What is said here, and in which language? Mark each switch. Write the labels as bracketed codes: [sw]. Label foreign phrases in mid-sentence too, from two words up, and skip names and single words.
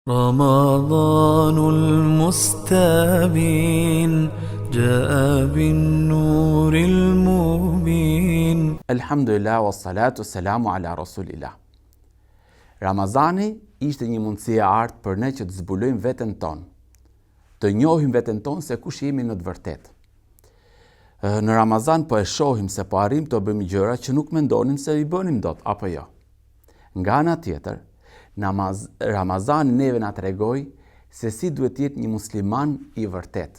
[ar] رمضان المستبين جاء بالنور المبين. الحمد لله، والصلاة، والسلام على رسول الله. [sq] Ramazani ishte një mundësi e artë për ne që të zbulojmë veten tonë, të njohim veten tonë se kush jemi në të vërtetë. Në Ramazan po e shohim se po arrim të bëjmë gjëra që nuk mendonin se i bënim dot, apo jo. Nga ana tjetër, Ramazani neve na tregoi se si duhet të jetë një musliman i vërtet.